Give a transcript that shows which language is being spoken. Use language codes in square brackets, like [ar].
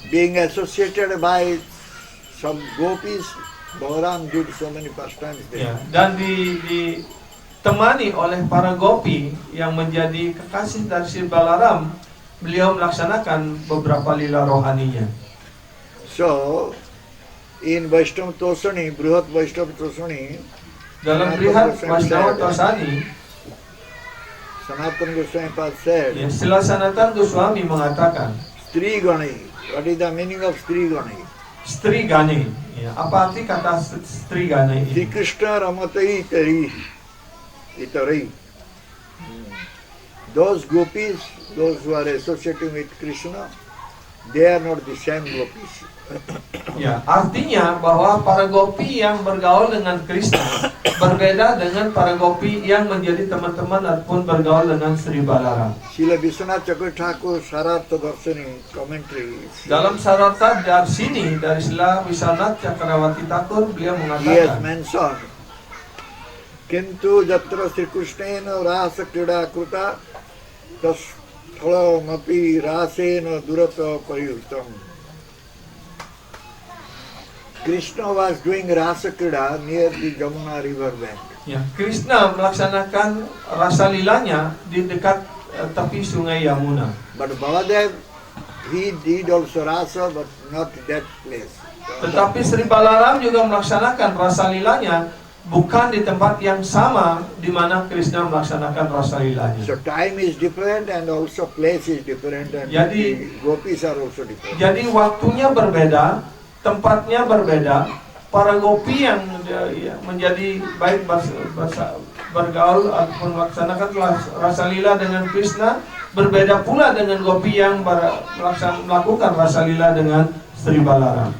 [en] Being associated by some gopis, Balaram did so many pastimes there. [id] Ya, dan ditemani oleh para gopi yang menjadi kekasih dari Sri Balaram, beliau melaksanakan beberapa lila rohaninya. [en] So, in Vaishnava Tosani, Brihat Vaishnava Tosani, [id] Dalam Brihat Vaishnava Tosani, [en] Sanatana Goswami Pad said, [id] ya, Srila Sanatana Goswami mengatakan, [sa] Stri Gani. [en] What is the meaning of Stri Gani? [id] Stri Gani. Ya, apa arti kata Stri Gani Sri ini? [sa] Krishna Ramatai Itari. [en] Those gopis, those who are associating with Krishna, they are not the same gopis. [id] Ya, artinya bahwa para gopi yang bergaul dengan Krishna berbeda dengan para gopi yang menjadi teman-teman ataupun bergaul dengan Sri Balaram. [en] Srila Vishwanath Chakravarti Thakur Sarartha Darsani commentary. [id] Dalam Sarartha Darsini dari Srila Vishwanath Chakravarti Thakur, beliau [en] He has [id] mengatakan, [en] mentioned, [sa] Kintu Jatra Sri Krishnena Rasa Krida Kruta Tas Thala Mapi Rasena Durata Pariyurtam. [en] Krishna was doing Rasa Krida near the Jamuna river bank. [id] ya, Krishna melaksanakan rasa lilanya di dekat tepi sungai Yamuna. [en] But Baladev, he did also Rasa, but not that place. [id] Tetapi Sri Balaram juga melaksanakan rasa lilanya bukan di tempat yang sama di mana Krishna melaksanakan rasa lilanya. [en] So time is different and also place is different and [id] Jadi- [en] the gopis are also different. [id] Jadi waktunya berbeda, tempatnya berbeda. Para gopi yang menjadi baik bergaul ataupun melaksanakan rasa lila dengan Krishna berbeda pula dengan gopi yang melakukan rasa lila dengan Sri Balaram.